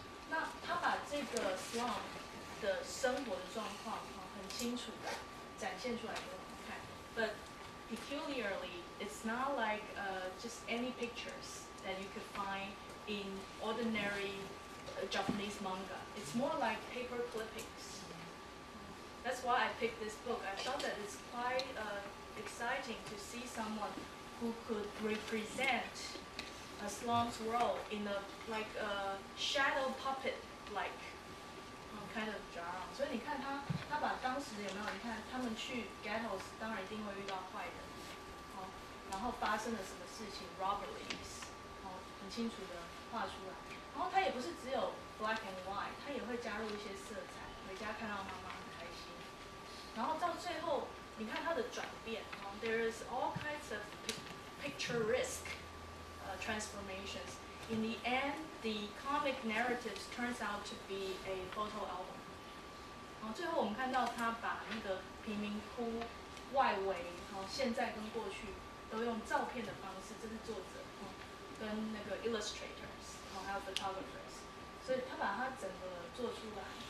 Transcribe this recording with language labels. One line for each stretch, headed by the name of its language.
Chinese: 那他把这个 slum 的生活的状况很清楚的展现出来给我们看。
English: But peculiarly, it's not like just any pictures that you could find in ordinary Japanese manga. It's more like paper clippings. That's why I picked this book. I thought that it's quite exciting to see someone who could represent a slum's world in a like a shadow puppet like kind of genre.
Chinese: 所以你看他把当时有没有？你看他们去 ghettos， 当然一定会遇到坏人，然后发生了什么事情 ，robberies， 很清楚的画出来。然后他也不是只有 black and white， 他也会加入一些色彩，回家看到妈妈很开心。然后到最后，你看它的转变，there is all kinds of picturesque transformations. In the end, the comic narratives turns out to be a photo album. 然后最后我们看到他把那个贫民窟外围，现在跟过去都用照片的方式，这是作者跟那个 illustrators， 还有 photographers， 所以他把它整个做出来。